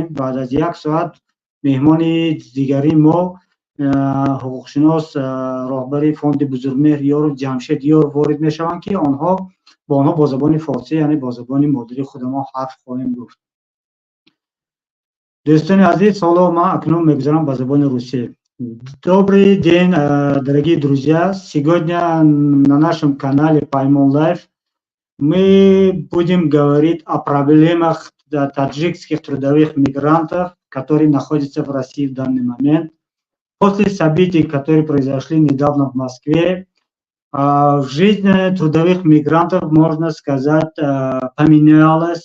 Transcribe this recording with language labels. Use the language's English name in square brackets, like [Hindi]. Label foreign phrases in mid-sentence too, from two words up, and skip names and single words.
[Tajik] баъд аз 1 соат меҳмони дигари мо ҳуқуқшинос, роҳбари фонди Бузургмеҳр Ёров Ҷамшед Ёров ворид мешаванд ки با онҳо бо забони форсӣ, яъне бо забони модари худамон ҳарф хоҳем гуфт. Дӯстони азиз, ҳоло ман акнун мегузарам ба забони русӣ. [Russian] Добрый день, дорогие друзья! Сегодня на нашем канале Паймон Лайф мы будем говорить о проблемах таджикских трудовых мигрантов, которые находятся в России в данный момент. После событий, которые произошли недавно в Москве, жизнь трудовых мигрантов, можно сказать, поменялась.